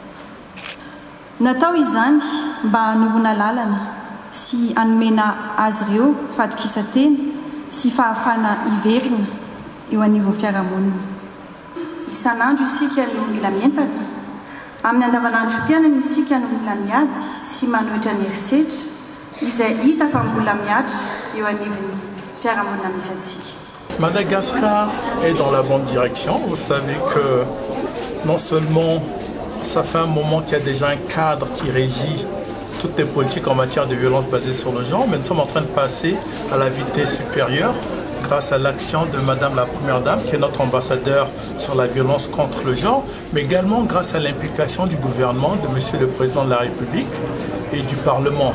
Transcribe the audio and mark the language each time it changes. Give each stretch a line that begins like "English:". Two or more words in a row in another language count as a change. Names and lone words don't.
Malagasy: Natao izany mba hanorona lalana sy hanomena azy ireo fatokisa-tena sy fahafana iverina eo anivon'ny fiarahamonina. Isan'andro isika no mila mientana. Amin'ny andavanandro mpiainana isika no mila miady sy manohitra ny herisetra izay hita fa mbola miatra eo anivon'ny fiarahamonina misy antsika.
French: Madagascar est dans la bonne direction. Vous savez que non seulement ça fait un moment qu'il y a déjà un cadre qui régit toutes les politiques en matière de violence basée sur le genre, mais nous sommes en train de passer à la vitesse supérieure grâce à l'action de Madame la Première Dame, qui est notre ambassadeur sur la violence contre le genre, mais également grâce à l'implication du gouvernement, de Monsieur le Président de la République et du Parlement.